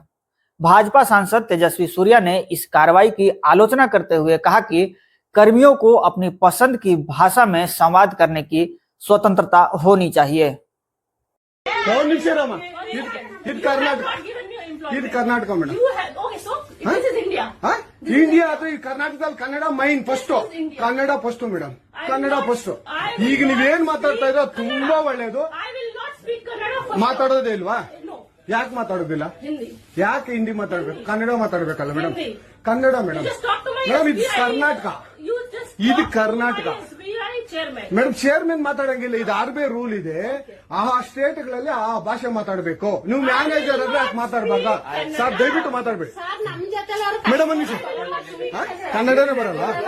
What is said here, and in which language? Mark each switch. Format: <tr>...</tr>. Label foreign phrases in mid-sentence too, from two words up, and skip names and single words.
<hi>भाजपा सांसद तेजस्वी सूर्या ने इस कार्रवाई की आलोचना करते हुए कहा कि कर्मियों को अपनी पसंद की भाषा में संवाद करने की स्वतंत्रता होनी चाहिए।</hi> <kn>कर्नाटक ಮೇಡಂ ಇಂಡಿಯಾ ಅಥವಾ ಈ ಕರ್ನಾಟಕದಲ್ಲಿ ಕನ್ನಡ</kn> <en>main first</en> <kn>ಕನ್ನಡ ಫಸ್ಟ್ ಮೇಡಂ ಕನ್ನಡ ಫಸ್ಟ್ ಈಗ ನೀವೇನ್ ಮಾತಾಡ್ತಾ ಇರೋ ತುಂಬಾ ಒಳ್ಳೇದು ಮಾತಾಡೋದೇ ಇಲ್ವಾ ಯಾಕೆ ಮಾತಾಡೋದಿಲ್ಲ ಯಾಕೆ ಹಿಂದಿ ಮಾತಾಡ್ಬೇಕು ಕನ್ನಡ ಮಾತಾಡ್ಬೇಕಲ್ಲ ಮೇಡಂ ಕನ್ನಡ ಮೇಡಂ ಮೇಡಂ ಇದು ಕರ್ನಾಟಕ ಇದು ಕರ್ನಾಟಕ ಮೇಡಮ್ ಚೇರ್ಮನ್ ಮಾತಾಡಂಗಿಲ್ಲ ಇದು</kn> <en>RB rule</en> <kn>ಇದೆ ಆ ಸ್ಟೇಟ್ ಗಳಲ್ಲಿ ಆ ಭಾಷೆ ಮಾತಾಡಬೇಕು ನೀವು ಮ್ಯಾನೇಜರ್ ಆದ್ರೆ ಯಾಕೆ ಮಾತಾಡ್ಬಾರ್ದ ಸರ್ ದಯವಿಟ್ಟು ಮಾತಾಡ್ಬೇಡಿ ಮೇಡಮ್ ಅನ್ನಿ ಕನ್ನಡನೇ ಬರಲ್ಲ</kn>